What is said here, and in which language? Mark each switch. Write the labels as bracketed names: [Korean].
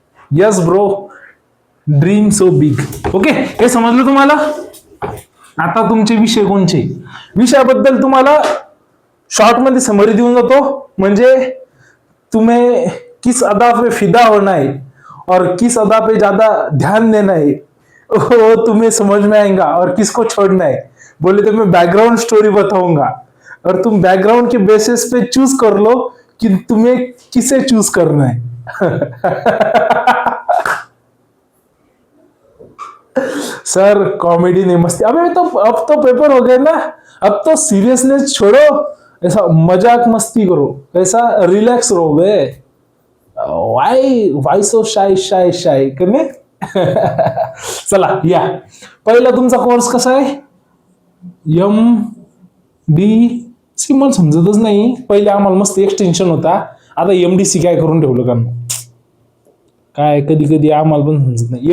[English] Yes bro, dream so big. [Marathi] Okay हे समजलं तुम्हाला. आता तुमचे विषय कोणचे, विषयाबद्दल तुम्हाला शॉर्ट मध्ये समरी देऊन जातो. म्हणजे [Hindi] तुम्हें किस अदा पे फिदा होना है और किस अदा पे ज्यादा ध्यान देना है वो तुम्हें समझ में आएगा, और किसको छोड़ना है. बोले तो मैं बैकग्राउंड स्टोरी बताऊंगा और तुम बैकग्राउंड के बेसिस पे चूज कर लो कि तुम्हें किसे चूज करना है. सर कॉमेडी नहीं मस्ती. अबे तो अब तो पेपर हो गए ना, अब तो सीरियसनेस छोड़ो, ऐसा मजाक मस्ती करो, ऐसा रिलैक्स रहो बे. [English] Why so shy करणे. [Marathi] चला या पहिला तुमचा कोर्स कसा आहे MDC. मला समजतच नाही. पहिले आम्हाला मस्त एक्सटेन्शन होता, आता MDC काय करून ठेवलं का काय कधी कधी आम्हाला पण समजत नाही.